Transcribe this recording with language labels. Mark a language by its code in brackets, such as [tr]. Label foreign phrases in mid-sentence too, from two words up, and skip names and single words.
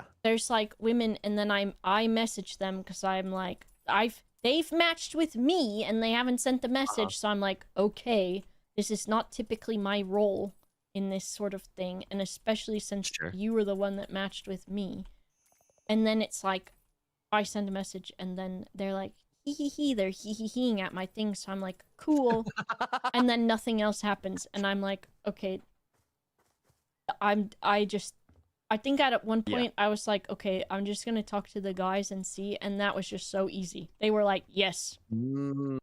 [en] there's like women and then I message them because I'm like they've matched with me and they haven't sent the message, so I'm like, okay, this is not typically my role in this sort of thing, and especially since Sure. you were the one that matched with me. And then it's like I send a message and then they're like they're hee-hee-heeing at my thing, so I'm like, cool. And then nothing else happens and I'm like, okay, I think at one Yeah. point I was like, okay, I'm just gonna talk to the guys and see, and that was just so easy. They were like, yes, Mm,